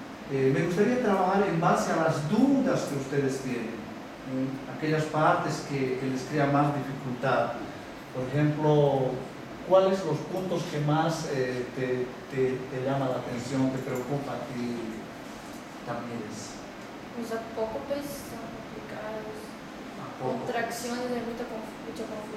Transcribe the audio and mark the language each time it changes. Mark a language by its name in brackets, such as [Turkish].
[Spanish] Me gustaría trabajar en base a las dudas que ustedes tienen, aquellas partes que les crea más dificultad. Por ejemplo, ¿cuáles los puntos que más te llama la atención, te preocupa a ti, Tamírez? [Portuguese] Os apócopes são complicados. [Spanish] Contracciones hay mucha confusión.